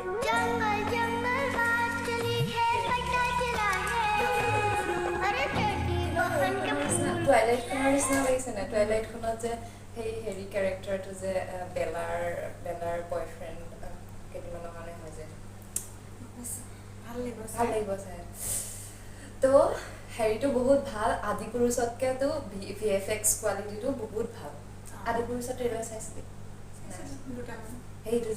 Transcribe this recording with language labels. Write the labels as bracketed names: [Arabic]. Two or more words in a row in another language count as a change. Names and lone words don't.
[Hindi] जंगल जंगल बात चली है पता चला है अरे टर्की बहन के [Assamese] টুৱাইলাইট খনৰ নিচিনা লাগিছে না টুৱাইলাইট খনত যে সেই হেৰি ক্যাৰেক্টাৰটো যে বেলাৰ বয়ফ্ৰেণ্ড কেইদিনমানৰ কাৰণে হয় যে ভাল লাগিব চাই তো হেৰিটো বহুত ভাল আদি পুৰুষতকেতো [English] VFX quality [Assamese] বহুত ভাল আদি পুৰুষৰ ট্ৰেইলাৰ চাইছিলি সেইটো যে